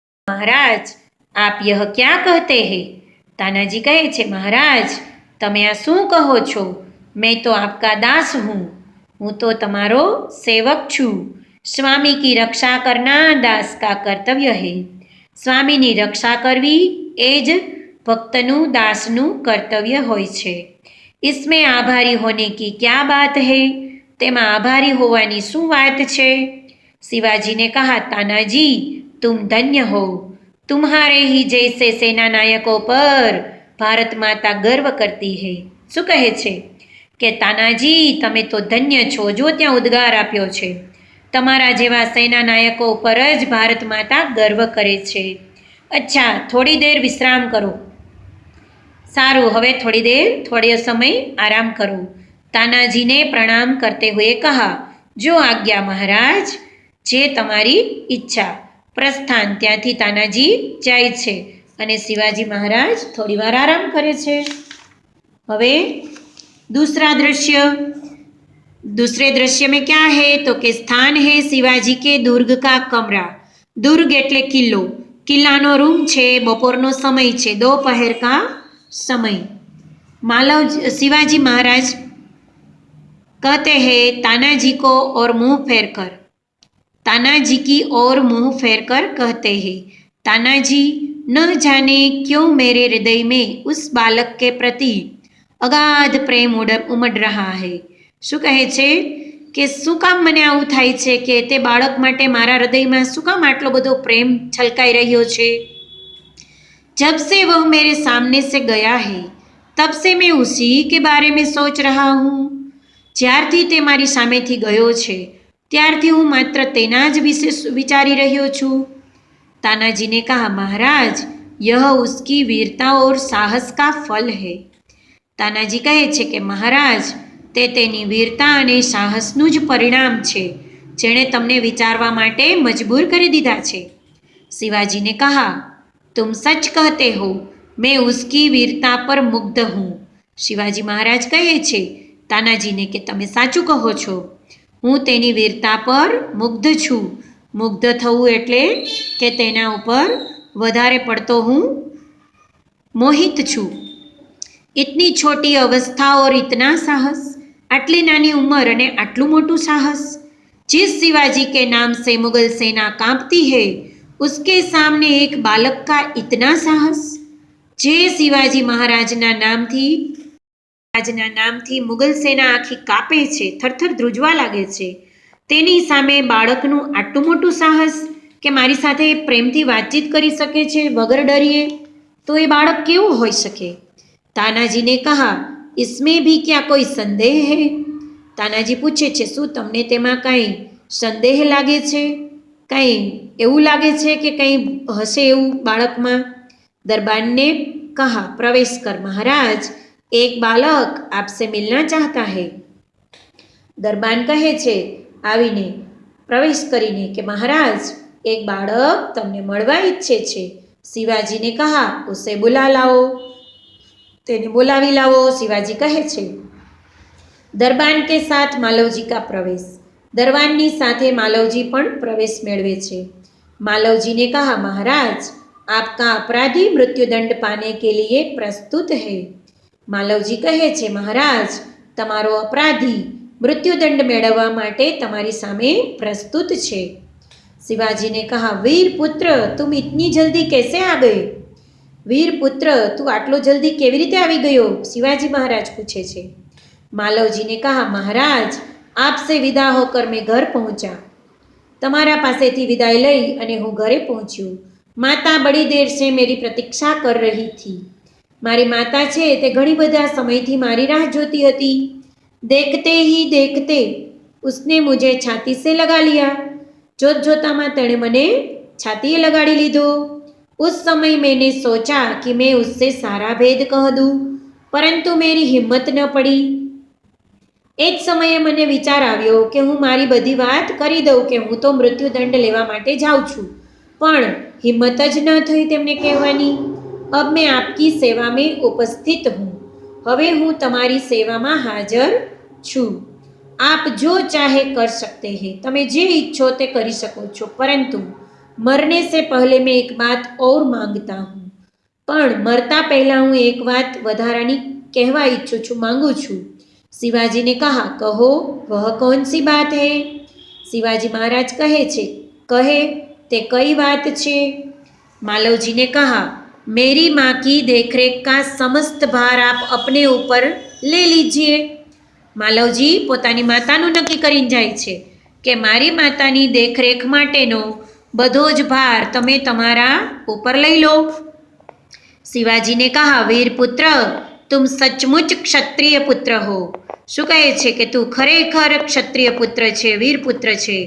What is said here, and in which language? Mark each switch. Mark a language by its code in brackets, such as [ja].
[hi] महाराज आप यह क्या कहते हैं? [gu] तानाजी कहे छे, महाराज તમે આ શું કહો છો? [hi] मैं तो आपका दास हूँ, [gu] હું તો તમારો સેવક છું. [hi] સ્વામી કી રક્ષા કરના દાસ કા કર્તવ્ય હૈ. [gu] સ્વામીની રક્ષા કરવી એ જ ભક્તનું દાસનું કર્તવ્ય હોય છે. [hi] इसमें आभारी होने की क्या बात है? [gu] તેમાં આભારી હોવાની શું વાત છે? [hi] शिवाजी ने कहा, तानाजी तुम धन्य हो, तुम्हारे ही जैसे सेना नायकों पर भारत माता गर्व करती है. [gu] શું કહે છે કે તાનાજી તમે તો ધન્ય છો. જો ત્યાં ઉદ્ગાર આપ્યો છે, તમારા જેવા સેના નાયકો પર જ ભારત માતા ગર્વ કરે છે. [hi] અચ્છા, થોડી દેર વિશ્રામ કરો. [gu] સારું, હવે થોડો સમય આરામ કરો. [hi] तानाजी ने प्रणाम करते हुए कहा, जो आज्ञा महाराज, [gu] जे तमारी इच्छा. [hi] प्रस्थान. [gu] ત્યાંથી તાનાજી જાય છે અને શિવાજી મહારાજ થોડી વાર આરામ કરે છે. હવે [hi] दूसरे दृश्य में क्या है तो कि स्थान है शिवाजी के दुर्ग का कमरा. [gu] दुर्ग એટલે કિલ્લો. કિલ્લાનો રૂમ છે. બપોરનો સમય છે. [hi] दोपहर का समय. शिवाजी महाराज कहते हैं, तानाजी को और मुंह फेर कर. तानाजी की ओर मुंह फेर कर कहते हैं, तानाजी न जाने क्यों मेरे हृदय में उस बालक के प्रति अगाध प्रेम उमड़ रहा है. [gu] શું કહે છે કે શું કામ મને આવું થાય છે કે તે બાળક માટે મારા હૃદયમાં શું કામ આટલો બધો પ્રેમ છલકાઈ રહ્યો છે. [hi] जब से वह मेरे सामने से गया है तब से मैं उसी के बारे में सोच रहा हूँ. [gu] જ્યારથી તે મારી સામેથી ગયો છે ત્યારથી હું માત્ર તેના જ વિશે વિચારી રહ્યો છું. [hi] तानाजी ने कहा, महाराज यह उसकी वीरता और साहस का फल है. [gu] तानाजी કહે છે કે મહારાજ તે તેની વીરતા અને સાહસનું જ પરિણામ છે જેણે તમને વિચારવા માટે મજબૂર કરી દીધા છે. [hi] शिवाजी ने कहा, तुम सच कहते हो, मैं उसकी वीरता पर मुग्ध हूँ. [gu] शिवाजी महाराज કહે છે તાનાજીને કે તમે સાચું કહો છો, હું તેની વીરતા પર મુગ્ધ છું. મુગ્ધ થવું એટલે કે તેના ઉપર વધારે પડતો હું મોહિત છું. [hi] इतनी छोटी अवस्था और इतना साहस. [gu] આટલી નાની ઉંમર અને આટલું મોટું સાહસ. [hi] जिस शिवाजी के नाम से मुगल सेना कांपती है उसके सामने एक बालक का इतना साहस. [gu] જે શિવાજી મહારાજના નામથી મુગલ સેના આખી કાપે છે, થરથર ધ્રુજવા લાગે છે, તેની સામે બાળકનું આટલું મોટું સાહસ કે મારી સાથે પ્રેમથી વાતચીત કરી શકે છે વગર ડરીએ, તો એ બાળક કેવું હોઈ શકે. [hi] तानाजी ने कहा, इसमें भी क्या कोई संदेह है? [gu] तानाजी પૂછે છે, શું તમને તેમાં કંઈ સંદેહ લાગે છે? કંઈ એવું લાગે છે કે કંઈ હશે એવું બાળકમાં? [hi] दरबान ने कहा, प्रवेश कर महाराज, एक बालक आपसे मिलना चाहता है. [gu] दरबान કહે છે આવીને પ્રવેશ કરીને કે મહારાજ એક બાળક તમને મળવા ઈચ્છે છે. [hi] शिवाजी ने कहा, उसे बुला लाओ. [gu] તેને બોલાવી લાવો. શિવાજી કહે છે. [hi] દરબાન કે સાથ માલવજી કા પ્રવેશ. [gu] દરબાનની સાથે માલવજી પણ પ્રવેશ મેળવે છે. [hi] मालवजी ने कहा, महाराज आपका अपराधी मृत्युदंड पाने के लिए प्रस्तुत है. [gu] मालवजी કહે છે, महाराज તમારો અપરાધી મૃત્યુદંડ મેળવવા માટે તમારી સામે પ્રસ્તુત છે. [hi] शिवाजी ने कहा, वीर पुत्र तुम इतनी जल्दी कैसे आ गए? [gu] वीर पुत्र તું આટલો જલ્દી કેવી રીતે આવી ગયો? शिवाजी महाराज પૂછે છે. [hi] मालवजी ने कहा, महाराज आपसे विदा होकर मैं घर पहुंचा. [gu] તમારા પાસેથી વિદાય લઈ અને હું ઘરે પહોંચ્યો. [hi] માતા બડી દેર સે મેરી પ્રતીક્ષા કર રહી થી. [gu] મારી માતા છે તે ઘણી બધા સમયથી મારી રાહ જોતી હતી. [hi] દેખતે હી દેખતે उसने मुझे छाती से लगा लिया. [gu] જોતજોતામાં તેણે મને છાતીએ લગાડી લીધો. [hi] उस समय मैंने सोचा कि मैं उससे सारा भेद कह दूं, परंतु मेरी हिम्मत न पड़ी. [gu] एक समये મને વિચાર આવ્યો કે હું મારી બધી વાત કરી દઉં કે હું તો મૃત્યુદંડ લેવા માટે જાઉં છું, પણ હિંમત જ ન થઈ તેમને કહેવાની. [hi] अब मैं आपकी सेवा में उपस्थित हूँ. [gu] હવે હું તમારી સેવામાં હાજર છું. [hi] आप जो चाहे कर सकते हैं. [gu] તમે જે ઈચ્છો તે કરી શકો છો, પરંતુ [hi] मरने से पहले मैं एक बात और मांगता हूँ, [gu] પણ मरता पहला હું एक बात વધારાની કહેવા ઈચ્છું છું, માંગુ છું. [hi] शिवाजी ने कहा, कहो वह कौन सी बात है? [gu] शिवाजी महाराज कहे छे, कहे ते कई बात छे? [hi] मालवजी ने कहा, मेरी माँ की देखरेख का समस्त भार आप अपने ऊपर ले लीजिए. [gu] માલવજી પોતાની માતાનું નક્કી કરીને જાય છે કે મારી માતાની દેખરેખ માટેનો બધો જ ભાર તમે તમારા ઉપર લઈ લો. [hi] शिवाजी ने कहा, वीर पुत्र तुम सचमुच क्षत्रिय पुत्र हो. [gu] શું કહે છે કે તું ખરેખર ક્ષત્રિય પુત્ર છે, વીર પુત્ર છે.